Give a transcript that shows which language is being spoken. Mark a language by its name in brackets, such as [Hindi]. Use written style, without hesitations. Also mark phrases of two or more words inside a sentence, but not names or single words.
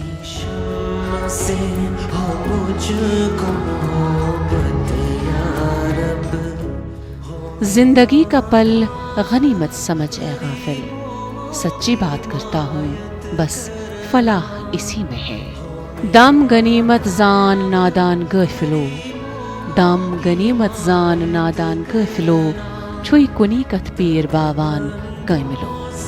[Urdu] زندگی کا پل غنیمت سمجھ اے غافل، سچی بات کرتا ہوں بس فلاح اسی میں ہے۔ [Kashmiri] دم غنیمت زان نادان غافلو، دم غنیمت زان نادان غافلو، چھوئی کنی کت پیر باوان کاملو۔